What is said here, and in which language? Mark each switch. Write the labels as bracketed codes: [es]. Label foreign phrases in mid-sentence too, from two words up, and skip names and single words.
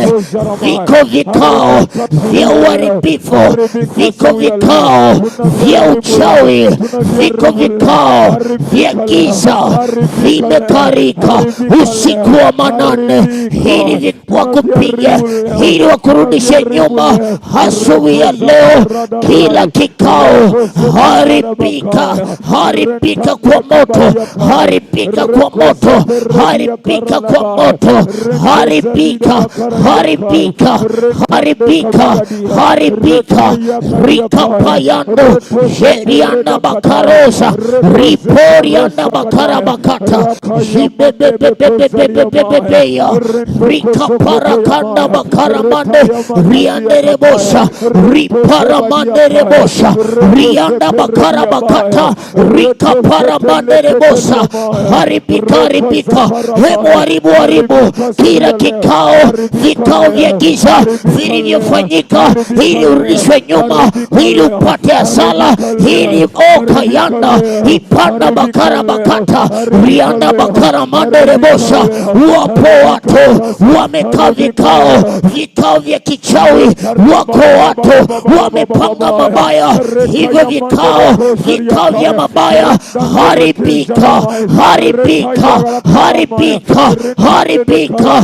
[sw] Viko vikao vya uharibifu, viko vikao vya uchawi, viko vikao vya giza vimekarika usiku wa manane ili wakupiga, ili wakurudishe nyuma asubuhi ya leo. Kila kikao haribika, haribika kwa moto, haribika kwa moto, haribika kwa moto, haribika, haribika, haribika, haribika. Rikapayando jerianda bakarosa riporianda bakarabakata jibebebebe bebebebebebebeya rika parakanda bakaramande riandere bosha riparamandere bosha rianda bakarabakata rika paramandere bosha haribika haribu kila vikao vya giza vilivyofanyika ili urudishwe nyuma, ili upate hasara, ili okayanda ipanda bakara bakata rianda bakara mandere bosha. Wapo watu wamekaa vikao vya kichawi, wako watu wamepanga mabaya, hivyo vikao vya mabaya haribika.